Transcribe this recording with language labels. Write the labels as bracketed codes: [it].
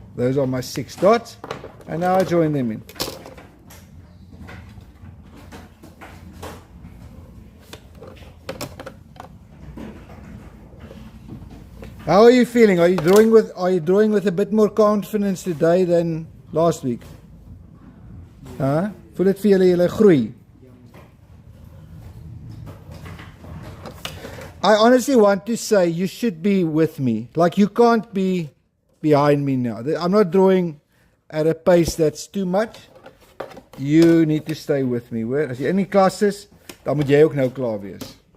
[en] Those are my 6 dots, and now I join them in. How are you feeling? Are you drawing with a bit more confidence today than last week? [af] Voel dit vir julle groei? [en] I honestly want to say you should be with me. Like, you can't be behind me now. I'm not drawing at a pace that's too much. You need to stay with me. [af] As jy in die klas is, dan moet jy ook nou klaar wees.